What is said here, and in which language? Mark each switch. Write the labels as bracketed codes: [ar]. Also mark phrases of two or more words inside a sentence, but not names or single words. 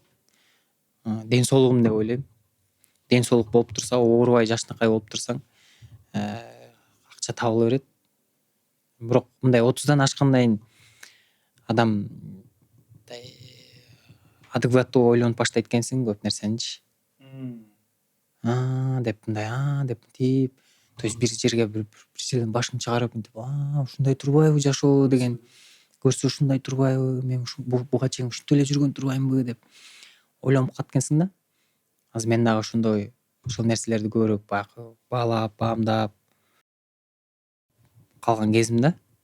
[ky] Ден соолугум деп ойлойм. Ден соолук болуп турса, оорубай жашнакай болуп турсаң, акча табыла берет. Бирок мындай 30дан ашкандан кийин адам адекваттуу ойлонуп баштайт экенсиң көп нерсеничи. Деп мындай деп тип, [ru] то есть [ky] бир жерден башын чыгарып мынтип, ушундай турбайбы жашоо деген, көрсө ушундай турбайбы, мен буга чейин ушинтип эле жүргөн турбаймынбы деп ойлонуп калат экенсиң да. Азыр мен дагы ошол нерселерди көбүрөөк баягы баалап, баамдап калган кезим да.